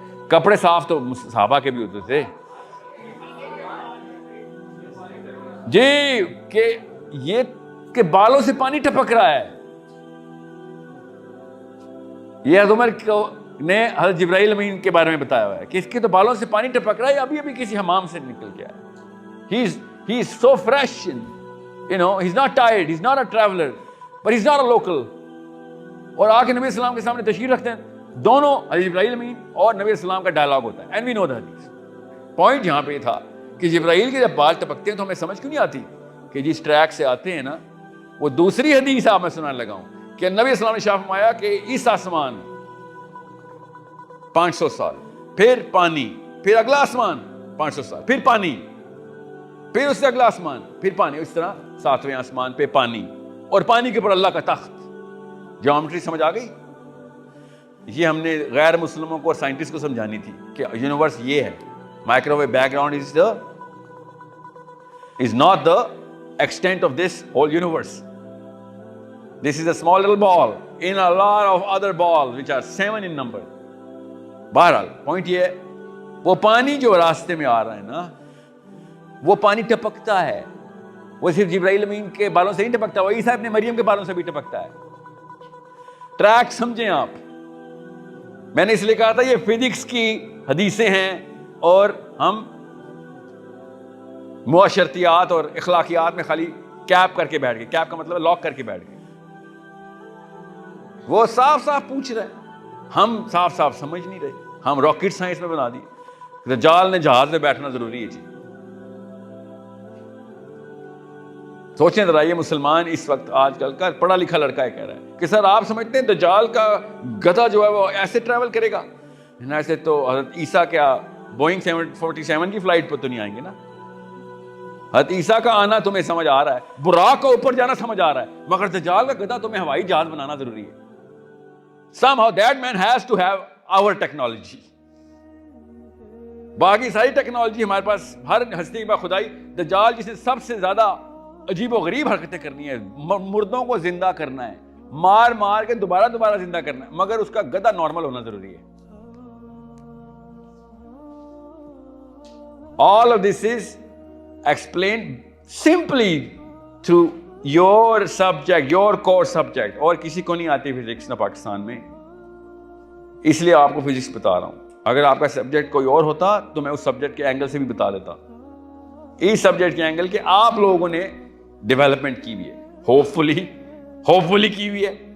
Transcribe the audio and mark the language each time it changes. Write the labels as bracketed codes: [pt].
[ur] کپڑے صاف تو صحابہ کے بھی ہوتے تھے جی, کہ یہ کہ بالوں سے پانی ٹپک رہا ہے. یہ حضرت عمر نے حضرت جبرائیل امین کے بارے میں بتایا ہوا ہے کہ اس کے تو بالوں سے پانی ٹپک رہا ہے, ابھی ابھی کسی حمام سے نکل گیا ہے. [en] He is so fresh, he's not tired, he's not a traveler, but he's not a local. [ur] اور آ کے نبی السلام کے سامنے تشریف رکھتے ہیں, دونوں حضرت جبرائیل امین اور نبی السلام کا ڈائلاگ ہوتا ہے. [en] And we know the hadith. [ur] Point یہاں پہ تھا کہ جبرائیل کے جب بال ٹپکتے ہیں تو ہمیں سمجھ کیوں نہیں آتی کہ جس ٹریک سے آتے ہیں نا, وہ دوسری حدیث آپ میں سنانے لگا ہوں کہ نبی اسلام نے شاہ فرمایا کہ اس آسمان 500 سال, پھر پانی, پھر اگلا آسمان 500 سال, پھر پانی, پھر اس سے اگلا آسمان, پھر پانی, اس طرح 7ویں آسمان پہ پانی, اور پانی کے اوپر اللہ کا تخت. جیومیٹری سمجھ آ گئی؟ یہ ہم نے غیر مسلموں کو اور سائنٹسٹ کو سمجھانی تھی کہ یونیورس یہ ہے. [en] Microwave background is not the extent of this whole universe. This is a small little ball in a lot of other balls which are 7 in number. [ur] بہرحال پوائنٹ یہ ہے, وہ پانی جو راستے میں آ رہا ہے نا, وہ پانی ٹپکتا ہے. وہ صرف جبرائیل امین کے بالوں سے نہیں ٹپکتا, وہ عیسیٰ ابن مریم کے بالوں سے بھی ٹپکتا ہے. ٹریک سمجھیں آپ. میں نے اس لیے کہا تھا یہ فزکس کی حدیثیں ہیں اور ہم معاشرتیات اور اخلاقیات میں خالی کیپ کر کے بیٹھ گئے. کیپ کا مطلب لاک کر کے بیٹھ گئے. وہ صاف صاف پوچھ رہے, ہم صاف صاف سمجھ نہیں رہے. ہم راکٹ سائنس میں بنا دی. دجال نے جہاز میں بیٹھنا ضروری ہے جی. سوچیں ذرا, یہ مسلمان اس وقت آج کل کا پڑھا لکھا لڑکا ہے کہہ رہا ہے کہ سر آپ سمجھتے ہیں دجال کا گدھا جو ہے وہ ایسے ٹریول کرے گا؟ ایسے تو حضرت عیسیٰ کیا بوئنگ 747 کی فلائٹ پر تو نہیں آئیں گے نا. حضرت عیسیٰ کا آنا تمہیں سمجھ آ رہا ہے, براق کا اوپر جانا سمجھ آ رہا ہے, مگر دجال کا گدھا تمہیں ہوائی جہاز بنانا ضروری ہے. [en] Somehow that man has to have our technology. [ur] باقی ساری ٹیکنالوجی ہمارے پاس, ہر ہستی کے بعد خدائی. دجال جسے سب سے زیادہ عجیب و غریب حرکتیں کرنی ہے, مردوں کو زندہ کرنا ہے, مار مار کے دوبارہ زندہ کرنا ہے, مگر اس کا گدھا نارمل ہونا ضروری ہے. [en] All of this is explained simply through your subject, your core subject. [ur] اور کسی کو نہیں آتی فزکس نہ پاکستان میں, اس لیے آپ کو فزکس بتا رہا ہوں. اگر آپ کا سبجیکٹ کوئی اور ہوتا تو میں اس سبجیکٹ کے اینگل سے بھی بتا دیتا. اس سبجیکٹ کے اینگل کے آپ لوگوں نے ڈیولپمنٹ کی ہوئی ہے, ہوپ فلی کی ہوئی ہے.